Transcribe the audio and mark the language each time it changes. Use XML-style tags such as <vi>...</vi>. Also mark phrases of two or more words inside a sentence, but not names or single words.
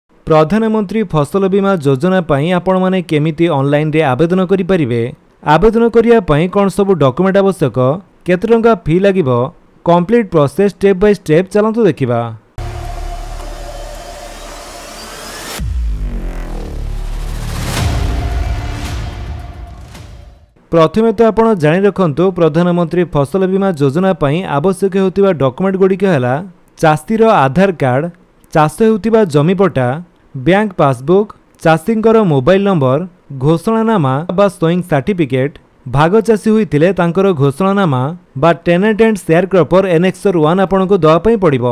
<or>ପ୍ରଧାନମନ୍ତ୍ରୀ ଫସଲ ବୀମା ଯୋଜନା ପାଇଁ ଆପଣ ମାନେ କେମିତି ଅନଲାଇନ ରେ ଆବେଦନ କରି ପାରିବେ। ଆବେଦନ କରିବା ପାଇଁ କେଉଁ ସବୁ ଡକ୍ୟୁମେଣ୍ଟ ଆବଶ୍ୟକ, କେତେ ଟଙ୍କା ଫି ଲାଗିବ,</or> <en>complete process step by step</en> <or>ଚାଲନ୍ତୁ ଦେଖିବା। ପ୍ରଥମେ ତ ଆପଣ ଜାଣି ରଖନ୍ତୁ ପ୍ରଧାନମନ୍ତ୍ରୀ ଫସଲ ବୀମା ଯୋଜନା ପାଇଁ ଆବଶ୍ୟକ ହେଉଥିବା ଡକ୍ୟୁମେଣ୍ଟ ଗୁଡ଼ିକ ହେ ଚାଷୀର ଆଧାର କାର୍ଡ, ଚାଷ ହେଉଥିବା ଜମି ପଟ୍ଟା,</or> <en>bank passbook,</en> <or>ଚାଷୀଙ୍କର</or> <en>mobile number,</en> <or>ଘୋଷଣାନାମା ବା</or> <en>sowing certificate,</en> <or>ଭାଗ ଚାଷୀ ହୋଇଥିଲେ ତାଙ୍କର ଘୋଷଣାନାମା ବା</or> <en>tenant and share cropper annexure 1</en> <or>ଆପଣଙ୍କୁ ଦେବା ପାଇଁ ପଡ଼ିବ।</or>